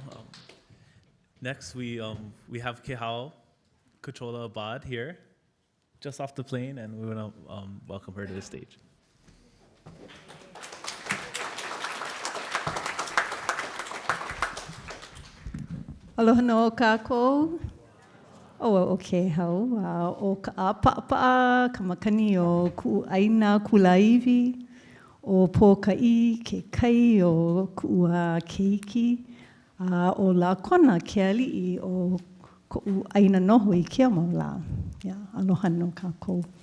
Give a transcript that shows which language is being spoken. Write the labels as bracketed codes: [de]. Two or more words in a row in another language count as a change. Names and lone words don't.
[en] Next, we have Kēhau Abad here, just off the plane, and we want to welcome her to the stage. [haw] Aloha no kākou. O Kēhau, o Ka'apaʻapaʻa, ka makani o kuʻaina kulaiwi, o pōkaʻi ke kai o kuʻua keiki, o la kona ke aliʻi o koʻu ʻaina noho I kia mau la. Aloha no kākou.